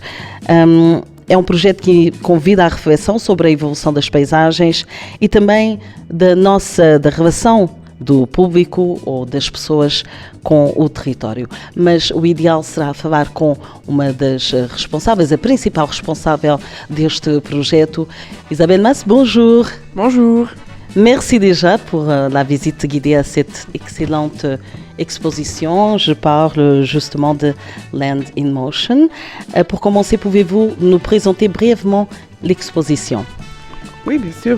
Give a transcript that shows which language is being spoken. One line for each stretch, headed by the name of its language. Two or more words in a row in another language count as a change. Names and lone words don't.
Portuguese: É um projeto que convida à reflexão sobre a evolução das paisagens e também da relação do público ou das pessoas com o território. Mas o ideal será falar com uma das responsáveis, a principal responsável deste projeto, Isabelle Mas.
French: Bonjour. Bonjour. Merci déjà pour la visite guidée à cette excellente exposition. Je parle justement de Land in Motion. Pour commencer, pouvez-vous nous présenter brièvement l'exposition? Oui, bien sûr.